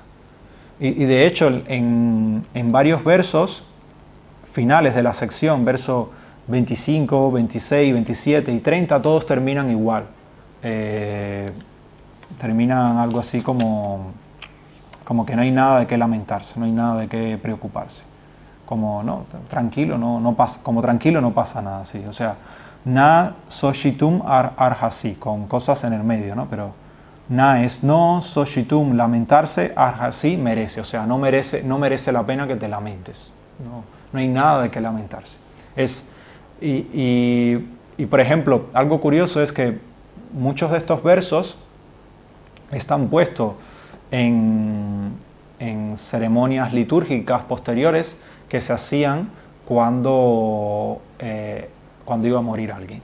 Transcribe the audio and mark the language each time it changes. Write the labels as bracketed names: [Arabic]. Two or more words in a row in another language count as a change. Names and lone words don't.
[Spanish] Y de hecho en varios versos finales de la sección, verso 25, 26, 27 y 30, todos terminan igual. Terminan algo así como que no hay nada de qué lamentarse, no hay nada de qué preocuparse. Como tranquilo no pasa nada así. O sea, [Sanskrit] na soshitum arhasi, [Spanish] con cosas en el medio, ¿no? Pero na es no, soshitum lamentarse, arhasi merece. O sea, no merece la pena que te lamentes. No hay nada de qué lamentarse. Y por ejemplo, algo curioso es que muchos de estos versos están puestos en ceremonias litúrgicas posteriores que se hacían cuando iba a morir alguien.